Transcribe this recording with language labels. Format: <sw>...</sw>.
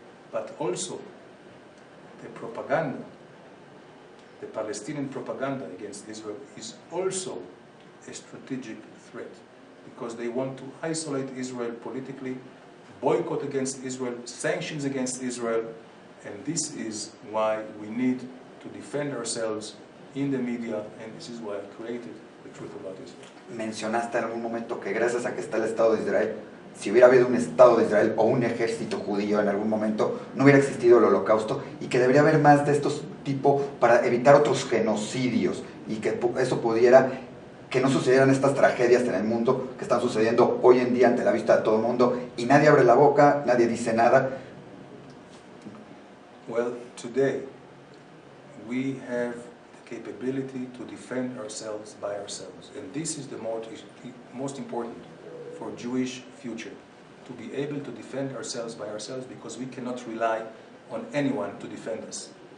<en>But also, the propaganda, the Palestinian propaganda against Israel is also a strategic threat, because they want to isolate Israel politically, boycott against Israel, sanctions against Israel, and this is why we need to defend ourselves in the media, and this is why I created The Truth About Israel.</en> <es>Mencionaste en algún momento que gracias a que está el Estado de Israel, si hubiera habido un Estado de Israel o un ejército judío en algún momento, no hubiera existido el Holocausto, y que debería haber más de estos tipos para evitar otros genocidios, y que eso pudiera, que no sucedieran estas tragedias en el mundo que están sucediendo hoy en día ante la vista de todo el mundo, y nadie abre la boca, nadie dice nada.</es> <en>Well, today we have the capability to defend ourselves by ourselves, and this is the most important for Jewish future, to be able to defend ourselves by ourselves, because we cannot rely on anyone to defend us.</en>